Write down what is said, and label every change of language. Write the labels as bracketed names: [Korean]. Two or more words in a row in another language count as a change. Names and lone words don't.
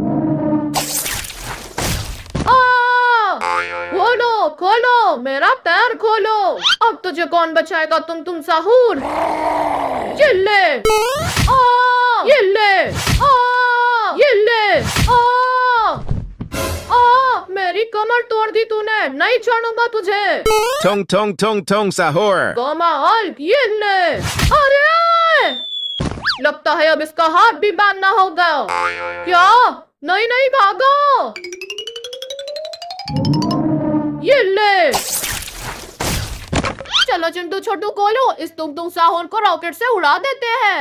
[Hindi] खोलो खोलो, मेरा पैर खोलो। अब तुझे कौन बचाएगा? तुम साहूर। ये ले, ये ले, ये ले। मेरी कमर तोड़ दी तूने, नहीं छोड़ूंगा तुझे। Tong tong tong tong sahur. गोमा हल्क, ये ले। अरे! लगता है अब इसका हाथ भी बांधना होगा। क्या? नहीं नहीं, भागो। ये ले। चलो चिंटू छोटू खोलो, इस तुम साहूर को रॉकेट से उड़ा देते हैं।